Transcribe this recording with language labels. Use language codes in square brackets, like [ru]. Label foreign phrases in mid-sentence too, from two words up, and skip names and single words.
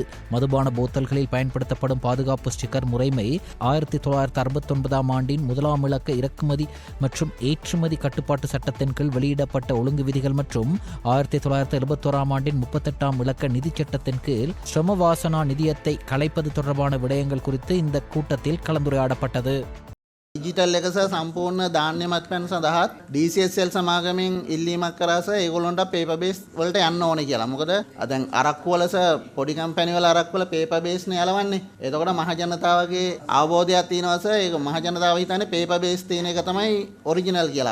[ta] மதுபான போத்தல்களில் பயன்படுத்தப்படும் பாதுகாப்பு ஸ்டிக்கர் முறைமை 1969 ஆண்டின் முதலாம் இலக்க இறக்குமதி மற்றும் ஏற்றுமதி கட்டுப்பாட்டு சட்டத்தின் கீழ் வெளியிடப்பட்ட ஒழுங்கு விதிகள் மற்றும் 1971 ஆண்டின் 38 இலக்க நிதி சட்டத்தின் கீழ் ஸ்ரமவாசனா நிதியத்தை கலைப்பது தொடர்பான விடயங்கள் குறித்து இந்த கூட்டத்தில் கலந்துரையாடப்பட்டது. [si] ඩිජිටල් එක සහ සම්පූර්ණ ධාන්‍ය මත්පැන් සඳහාත් DCSL සමාගමෙන් ඉල්ලීමක් කරා සර් ඒගොල්ලන්ට [en] paper base [si] වලට යන්න ඕනේ කියලා. මොකද දැන් අරක්කු වල සර් පොඩි කම්පැනි වල අරක්කු වල [en] paper base [si] නේ යලවන්නේ. එතකොට මහ ජනතාවගේ අවබෝධයක් තියෙනවා සර්. ඒක මහ ජනතාව හිතන්නේ [en] paper base [si] තියෙන එක තමයි ඔරිජිනල් කියලා.